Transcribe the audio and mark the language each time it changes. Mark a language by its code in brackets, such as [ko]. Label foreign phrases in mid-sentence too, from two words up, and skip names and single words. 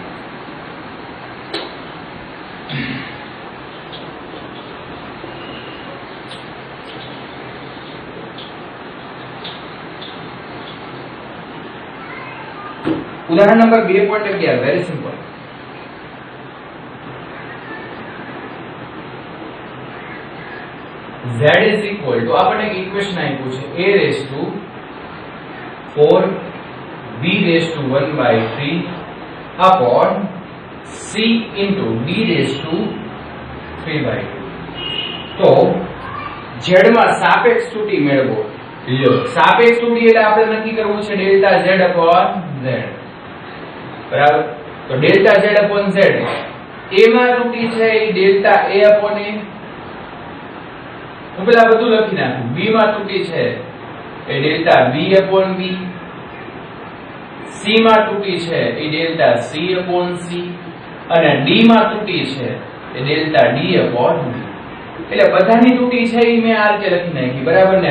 [gu] ઉદાહરણ નંબર 2.11 [en] very simple. z is equal to, [gu] આપણને એક ઇક્વેશન આપ્યું છે [en] a raised to 4 b raised to 1/3 upon c into d raised to 3/2. [gu] તો z માં સાપેક્ષ ત્રુટિ મેળવો. લ્યો, સાપેક્ષ ત્રુટિ એટલે આપણે નક્કી કરવું છે [en] delta z upon z, [gu] બરાબર. તો [en] delta z upon z, [gu] a માં ત્રુટિ છે એ [en] delta a upon a, [gu] હું પેલા બધું લખી નાખું. b માં ત્રુટિ છે એ [en] delta v upon v, [gu] c માં ત્રુટિ છે એ [en] delta c upon c, [gu] અને d માં ત્રુટિ છે એ [en] delta d upon v. [gu] એટલે બધાની ત્રુટિ છે એ મેં આ રીતે લખી નાખી, બરાબર ને.